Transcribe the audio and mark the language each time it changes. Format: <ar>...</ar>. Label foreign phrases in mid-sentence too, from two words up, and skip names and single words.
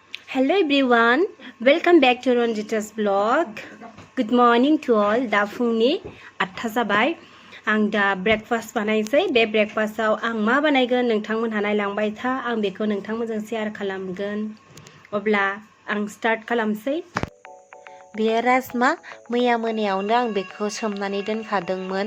<en>Hello everyone, welcome back to Ranjita's vlog. Good morning to all.</en> <brx>Da फुंनि 8 जाबाय. आं दा ब्रेकफास्ट बानायसै. बे ब्रेकफास्टआव आं मा बानायगोन नोंथांमोनहा नायलांबाय था. आं बेखौ नोंथांमोनजों शेयार खालामगोन. अब्ला आं स्टार्ट खालामसै. बेयो राजमा मैया मोनायावनो आं बेखौ सोमनानै दोनखादोंमोन.</brx>